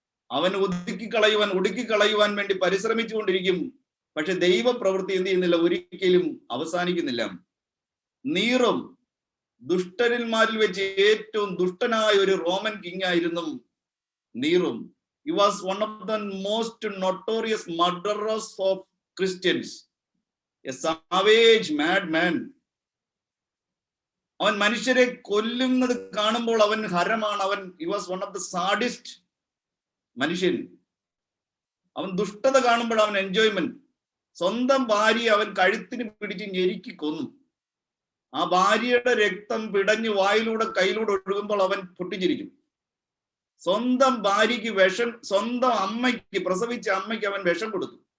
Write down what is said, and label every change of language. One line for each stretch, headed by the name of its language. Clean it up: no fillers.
Malayalam: അവൻ ഒടുക്കിക്കളയുവാൻ വേണ്ടി പരിശ്രമിച്ചുകൊണ്ടിരിക്കും. പക്ഷെ ദൈവ പ്രവൃത്തി എന്ത് ചെയ്യുന്നില്ല, ഒരിക്കലും അവസാനിക്കുന്നില്ല. നീറും ദുഷ്ടന്മാരിൽ വെച്ച് ഏറ്റവും ദുഷ്ടനായ ഒരു റോമൻ കിങ് ആയിരുന്നു നീറും.
English: He was one of the most notorious murderers of Christians, a savage madman.
Malayalam: അവൻ മനുഷ്യരെ കൊല്ലുന്നത് കാണുമ്പോൾ അവൻ ഹരമാണ്.
English: he was one of the sadist
Malayalam: മനുഷ്യൻ. അവൻ ദുഷ്ടത കാണുമ്പോൾ അവൻ എൻജോയ്മെന്റ്. സ്വന്തം ഭാര്യയെ അവൻ കഴുത്തിന് പിടിച്ച് ഞെരുക്കി കൊന്നു. ആ ഭാര്യയുടെ രക്തം പിടഞ്ഞ് വായിലൂടെ കയ്യിലൂടെ ഒഴുകുമ്പോൾ അവൻ പൊട്ടിച്ചിരിക്കും. സ്വന്തം ഭാര്യയ്ക്ക് വിഷം, സ്വന്തം അമ്മയ്ക്ക്, പ്രസവിച്ച അമ്മയ്ക്ക് അവൻ വിഷം കൊടുത്തു.